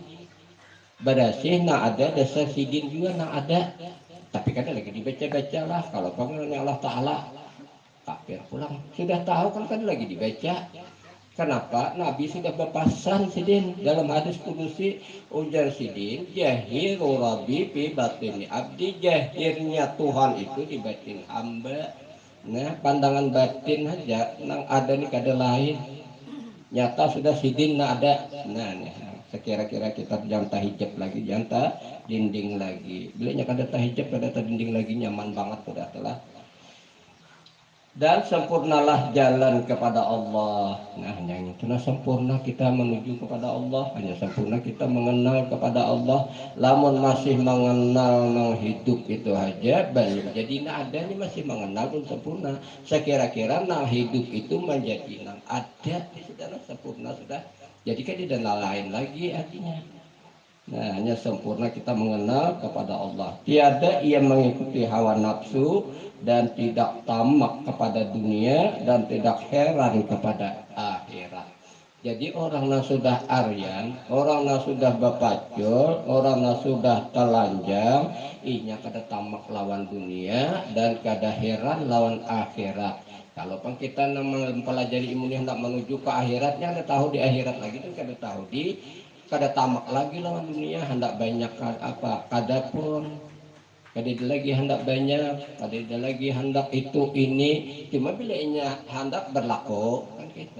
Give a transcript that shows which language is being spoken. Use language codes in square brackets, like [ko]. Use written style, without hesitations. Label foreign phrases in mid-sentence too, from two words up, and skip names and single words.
[bjn] Berasih nah ada dasar sidin juga nah ada, tapi kan lagi dibaca-baca lah kalau panggilannya Allah Ta'ala kafir pulang sudah tahu kan lagi dibaca. Kenapa Nabi sudah berpesan sidin dalam hadis kudusi, ujar sidin [ar] jahiru rabbi fi batini abdi, [id] jahirnya Tuhan itu di batin hamba. [bjn] Nah, pandangan batin aja nang ada nih kada lain, nyata sudah sidin nah ada. Nah nih sekira-kira kita jangan tahijab lagi, jangan dinding lagi. Bilanya kada tahijab, kada dinding lagi, nyaman banget sudah telah. [id] Dan sempurnalah jalan kepada Allah. Nah, yang itu sempurna kita menuju kepada Allah, hanya sempurna kita mengenal kepada Allah. [bjn] Lamun masih mengenal nang hidup itu aja belum jadi nah ada ini masih mengenal belum sempurna. Sekira-kira nang hidup itu menjadi nang ada sudah sempurna sudah. [id] Jadi kan tidak lain lagi artinya. Nah, hanya sempurna kita mengenal kepada Allah. Tiada ia mengikuti hawa nafsu dan tidak tamak kepada dunia dan tidak heran kepada akhirat. [bjn] Jadi orang yang sudah aryan, orang yang sudah bapacul, orang yang sudah telanjang, inya kada tamak lawan dunia dan kada heran lawan akhirat. Kalau pun kita mempelajari ilmu hendak menuju ke akhiratnya, ada tahu di akhirat lagi itu kada tahu di kada tamak lagi lawan dunia, hendak banyak apa kada pun kada lagi hendak banyak, kada lagi hendak itu ini, cuma bilanya hendak berlaku kan gitu.